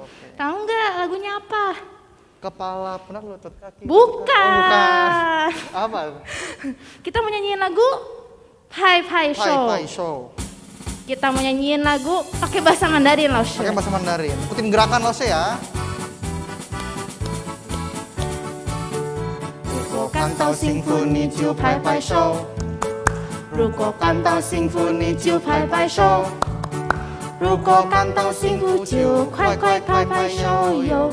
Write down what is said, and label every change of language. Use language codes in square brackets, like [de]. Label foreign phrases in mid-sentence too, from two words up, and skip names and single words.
[id] Tahu nggak lagunya apa? Kepala, pundak, lutut, kaki. Bukan. Apa? Kita mau nyanyiin lagu Pai Pai Show. Pai Show. Kita mau nyanyiin lagu pakai bahasa Mandarin, Laushe. Pakai bahasa Mandarin. Ikutin gerakan Laushe ya. [zh] 如果感到幸福，你就拍拍手。如果感到幸福，你就拍拍手。如果感到幸福，就快快拍拍手哟！